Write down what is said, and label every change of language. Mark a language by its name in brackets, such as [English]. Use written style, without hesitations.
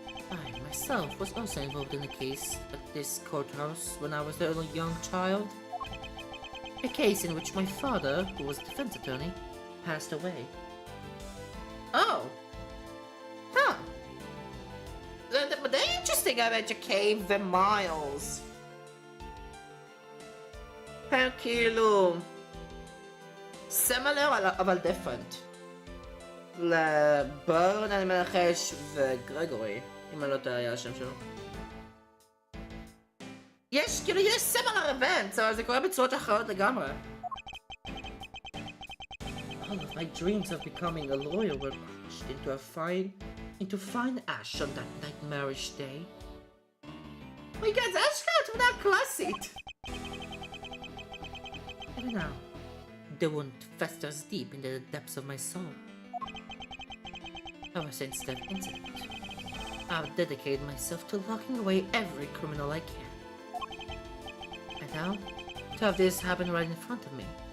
[English] I myself was also involved in a case at this courthouse when I was a little young child. A case in which my father, who was a defense attorney, passed away. Oh. Huh. But they're interesting, I bet you, Cave the Miles. [Hebrew] כאילו similar אבל different לברן אני מנחש וגרגורי, אם אני לא טועה היה השם שלו. יש similar events, אבל זה קורה בצורות אחרות לגמרי. [English] All of my dreams of becoming a lawyer were crushed into fine ash on that nightmarish day. My God, [Hebrew] זה אשכרה תמונה קלאסית. [English] Even now, the wound festers deep into the depths of my soul. Ever since that incident, I've dedicated myself to locking away every criminal I can. And now, to have this happen right in front of me.